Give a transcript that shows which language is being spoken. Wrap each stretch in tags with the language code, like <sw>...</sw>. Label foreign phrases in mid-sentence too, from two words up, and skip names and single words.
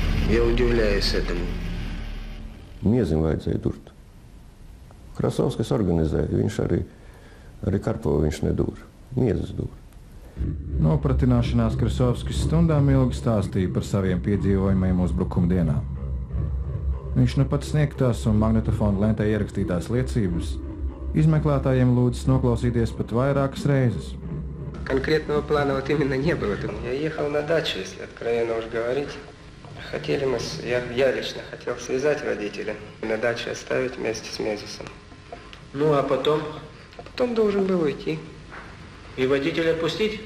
<ru>Я удивляюсь этому.</ru> <lv>Miezim vajadzēja durt. Krasovskis organizēja, viņš arī Karpovu viņš nedūra. Miezis dūra. Nopratināšanās Krasovskis stundām ilgi stāstīja par saviem piedzīvojumiem uzbrukuma dienā. Viņš nu pat sniegtās un magnetofona lentē ierakstītās liecības izmeklētājiem lūdzas noklausīties pat vairākas reizes.</lv> <ru>Конкретного плана вот именно не было. Я ехал на дачу, если откровенно уж говорить. Хотели мы, я лично хотел связать водителя, на даче оставить вместе с Мезисом. Ну, а потом? Потом должен был уйти. И водителя отпустить?</ru>